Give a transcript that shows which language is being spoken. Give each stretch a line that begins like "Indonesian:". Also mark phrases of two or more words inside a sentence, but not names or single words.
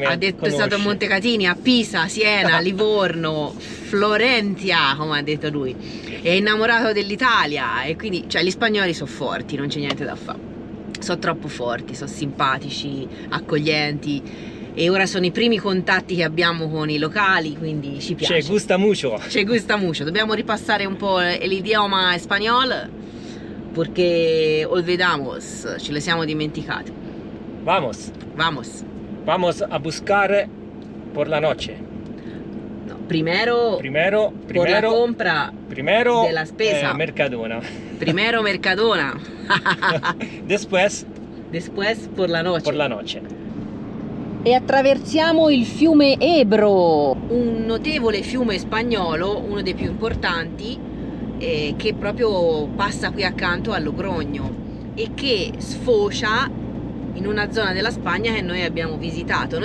Italian: ha detto è stato a Montecatini, a Pisa, Siena, Livorno, Florentia, come ha detto lui. È innamorato dell'Italia, e quindi, cioè, gli spagnoli sono forti, non c'è niente da fare, sono troppo forti, sono simpatici, accoglienti. E ora sono i primi contatti che abbiamo con i locali, quindi ci piace. Ci
Spanish: gusta mucho. Ci gusta mucho.
Italian: Dobbiamo ripassare un po' l'idioma spagnolo, perché olvidamos, ce le siamo dimenticate.
Spanish: Vamos. Vamos. Vamos a buscar por la noche. No, primero por la compra
Italian: della spesa.
Spanish: Mercadona. Primero Mercadona. Después por la noche. Por la noche.
Italian: E attraversiamo il fiume Ebro, un notevole fiume spagnolo, uno dei più importanti, che proprio passa qui accanto a Logrogno e che sfocia in una zona della Spagna che noi abbiamo visitato.